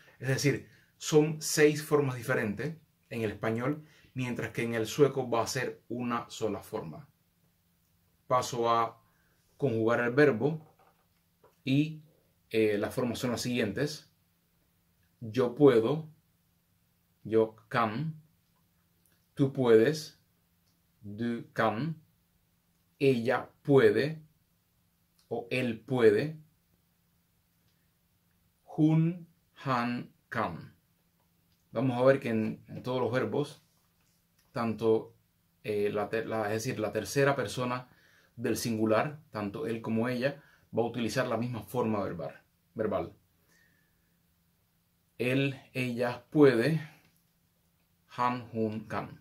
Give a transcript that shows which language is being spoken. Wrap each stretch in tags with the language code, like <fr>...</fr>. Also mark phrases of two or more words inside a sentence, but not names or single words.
<es>Es decir, son 6 formas diferentes en el español, mientras que en el sueco va a ser una sola forma. Paso a conjugar el verbo y las formas son las siguientes: yo puedo, yo kan, tú puedes,</es> <sv>du kan,</sv> <es>ella puede o él puede,</es> <sv>hon, han, kan.</sv> <es>Vamos a ver que en todos los verbos, tanto es decir, la tercera persona del singular, tanto él como ella, va a utilizar la misma forma verbal. Él, ella puede,</es> <sv>han, hun, kan.</sv>